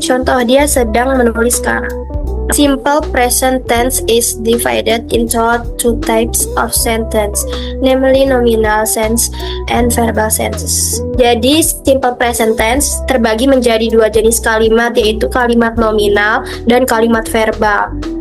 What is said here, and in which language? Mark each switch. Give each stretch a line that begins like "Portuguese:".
Indonesian: Contoh, dia sedang menulis sekarang.
English: Simple present tense is divided into two types of sentence, namely nominal sense and verbal senses.
Indonesian: Jadi simple present tense terbagi menjadi dua jenis kalimat, yaitu kalimat nominal dan kalimat verbal.